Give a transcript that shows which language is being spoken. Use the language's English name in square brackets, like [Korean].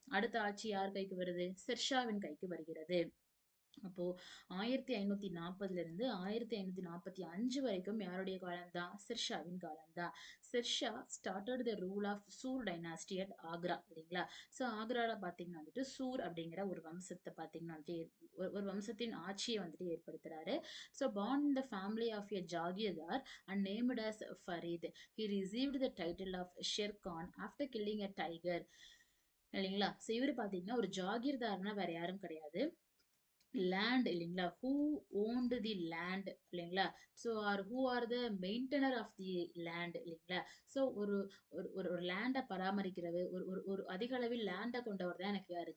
[Tamil] அடுத்த ஆட்சி யார் கைக்கு வருது? ஷெர்ஷாவின் கைக்கு வருகிறது. அப்போ 1540 இருந்து 1545 வரைக்கும் யாருடைய காலம்தான்? ஷெர்ஷாவின் காலம்தான். Sher Shah [English] started the rule of Sur dynasty at Agra [Tamil] இல்லைங்களா. ஸோ ஆக்ரால பார்த்தீங்கன்னா வந்துட்டு சூர் அப்படிங்கிற ஒரு வம்சத்தை பார்த்தீங்கன்னா வந்துட்டு ஒரு வம்சத்தின் ஆட்சியை வந்துட்டு ஏற்படுத்துறாரு. [English] So born in the family of a jagirdar and named as Farid, he received the title of Sher Khan after killing a tiger இல்லைங்களா. [Tamil] ஸோ இவர் பார்த்தீங்கன்னா ஒரு ஜாகிர்தார்னா வேற யாரும் கிடையாது, லேண்ட் இல்லைங்களா. [English] Who owned the land இல்லைங்களா. So or who are the maintainer of the land இல்லைங்களா. [Tamil] ஸோ ஒரு ஒரு ஒரு லேண்டை பராமரிக்கிறவர், ஒரு ஒரு ஒரு அதிக அளவில் லேண்டை கொண்டவர் தான் எனக்கு யார்?